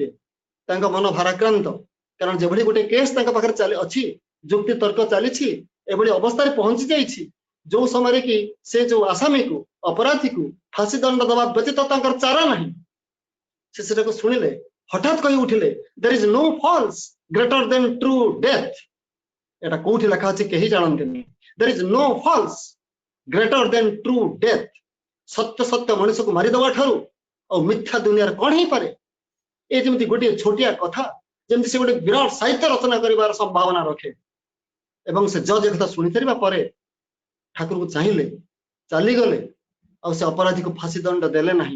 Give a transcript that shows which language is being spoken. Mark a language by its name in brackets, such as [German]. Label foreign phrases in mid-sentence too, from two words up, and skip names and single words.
[Odia] ତାଙ୍କ ମନ ଭାରାକ୍ରାନ୍ତ, କାରଣ ଯେଭଳି ଗୋଟେ କେସ୍ ତାଙ୍କ ପାଖରେ ଅଛି, ଯୁକ୍ତି ତର୍କ ଚାଲିଛି, ଏଭଳି ଅବସ୍ଥାରେ ପହଞ୍ଚି ଯାଇଛି ଯୋଉ ସମୟରେ କି ସେ ଯୋଉ ଆସାମୀକୁ, ଅପରାଧୀକୁ ଫାଶୀ ଦଣ୍ଡ ଦେବା ବ୍ୟତୀତ ତାଙ୍କର ଚାରା ନାହିଁ। ସେ ସେଟାକୁ ଶୁଣିଲେ ହଠାତ୍ କହି ଉଠିଲେ, [English] there is no false greater than true death। [Odia] এটা কোଉଠି ଲେଖା ଅଛି କେହି ଜାଣନ୍ତିନି। [English] there is no false greater than true death। [Odia] ସତ୍ୟ ସତ୍ୟ ମଣିଷକୁ ମାରିଦେବା ଠାରୁ ଆଉ ମିଥ୍ୟା ଦୁନିଆରେ କଣ ହେଇପାରେ। ଏ ଯେମିତି ଗୋଟିଏ ଛୋଟିଆ କଥା, ଯେମିତି ସେ ଗୋଟେ ବିରାଟ ସାହିତ୍ୟ ରଚନା କରିବାର ସମ୍ଭାବନା ରଖେ। ଏବଂ ସେ ଜଜ୍ ଏ କଥା ଶୁଣି ସାରିବା ପରେ ଠାକୁରଙ୍କୁ ଚାହିଁଲେ, ଚାଲିଗଲେ, ଆଉ ସେ ଅପରାଧୀକୁ ଫାଶୀ ଦଣ୍ଡ ଦେଲେ ନାହିଁ।